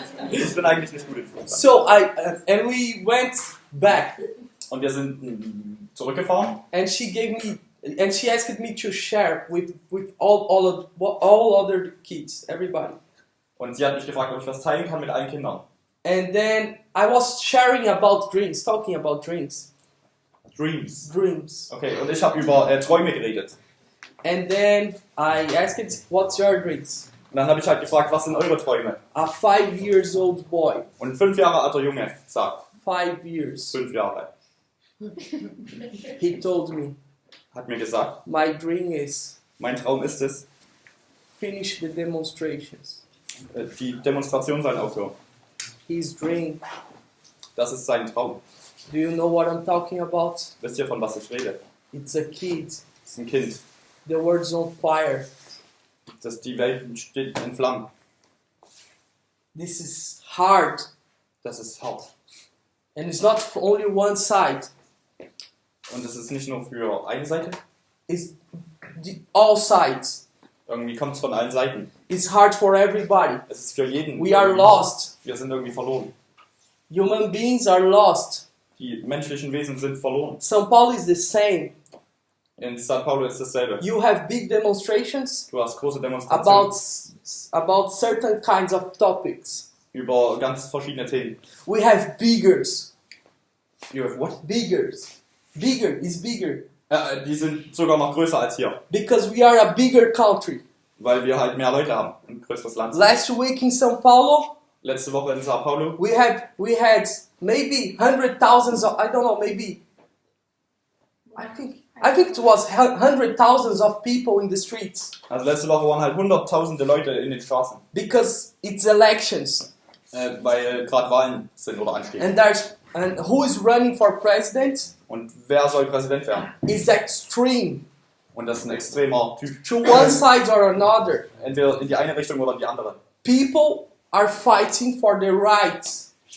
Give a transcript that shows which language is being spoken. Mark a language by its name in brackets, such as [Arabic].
[German] Ich bin eigentlich nicht gut in Fußball. [English] So and we went back. [German] Und wir sind zurückgefahren. [English] And she asked me to share with all other kids, everybody. [German] Und sie hat mich gefragt, ob ich was teilen kann mit allen Kindern. [English] And then I was sharing about dreams, talking about dreams. Dreams. [German] Okay, und ich habe über Träume geredet. [English] And then I asked, what's your dreams? [German] Und dann habe ich halt gefragt, was sind eure Träume? [English] A 5-year-old boy. [German] Und ein 5 Jahre alter Junge sagt. [English] 5 years. [German] 5 Jahre. [English] He told me. [German] Hat mir gesagt. [English] My dream is. [German] Mein Traum ist es. [English] Finish the demonstrations. [German] Die Demonstration soll aufhören. [English] His dream. [German] Das ist sein Traum. [English] Do you know what I'm talking about? [German] Wisst ihr, von was ich rede? [English] It's a kid. [German] Das ist ein Kind. [English] The world's on fire. [German] Die Welt steht in Flammen. [English] This is hard. [German] Das ist hart. [English] And it's not for only one side. [German] Und es ist nicht nur für eine Seite. [English] It's all sides. [German] Irgendwie kommt es von allen Seiten. [English] It's hard for everybody. [German] Es ist für jeden. [English] We are lost. [German] Wir sind irgendwie verloren. [English] Human beings are lost. [German] Die menschlichen Wesen sind verloren. [English] São Paulo is the same. [German] In São Paulo ist dasselbe. [English] You have big demonstrations [German] Du hast große Demonstrationen [English] about certain kinds of topics. [German] über ganz verschiedene Themen. [English] We have biggers. You have what? Biggers. Bigger is bigger. [German] Die sind sogar noch größer als hier. Because we are a bigger country. Weil wir halt mehr Leute haben. Ein größeres Land. [English] Last week in São Paulo, [German] Letzte Woche in São Paulo. [English] we had maybe 100,000 of, I don't know, maybe. I think I think it was hundred thousands of people in the streets [German] Also letzte Woche waren halt hunderttausende Leute in den Straßen, [English] because it's elections. [German] weil gerade Wahlen sind oder anstehen. [English] And who is running for president [German] Und wer soll Präsident werden? [English] is extreme [German] Und das ist ein extremer Typ. [English] to one side or another. [German] Entweder in die eine Richtung oder in die andere. [English] People are fighting for their rights.